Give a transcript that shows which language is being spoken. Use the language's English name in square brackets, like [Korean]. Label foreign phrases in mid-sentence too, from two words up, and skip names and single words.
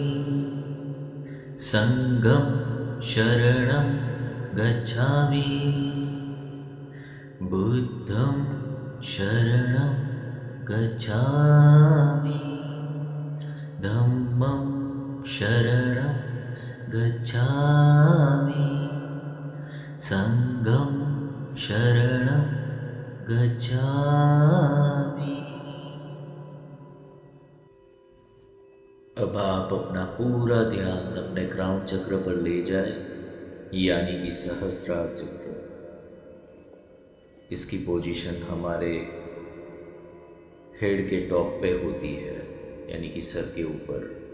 [Pali] संघं शरणं गच्छामि बुद्धं शरणं गच्छामि धम्मं शरणं गच्छामि संघं शरणं गच्छामि। [Hindi] अब आप अपना पूरा ध्यान अपने क्राउन चक्र पर ले जाए, यानी कि सहस्त्रार चक्र। इसकी पोजीशन हमारे हेड के टॉप पे होती है, यानी कि सर के ऊपर।